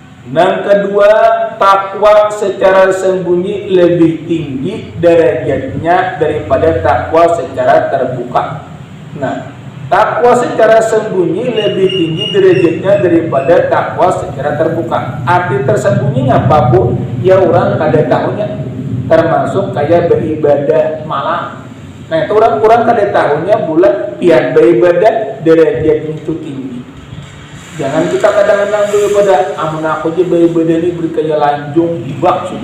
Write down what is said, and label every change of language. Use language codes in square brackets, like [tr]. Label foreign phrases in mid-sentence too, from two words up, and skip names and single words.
[id] Yang kedua, takwa secara sembunyi lebih tinggi derajatnya daripada takwa secara terbuka. Nah, takwa secara sembunyi lebih tinggi derajatnya daripada takwa secara terbuka. Arti tersembunyinya apa, Bu? [bjn] Ya orang kada tahunya, termasuk kayak beribadah malam. Nah, itu orang kada tahunya bulan pian beribadah derajatnya itu tinggi. Jangan kita kadang-kadang beribadah, amun aku aja beribadah ini berkaya lanjung, dibak sudah.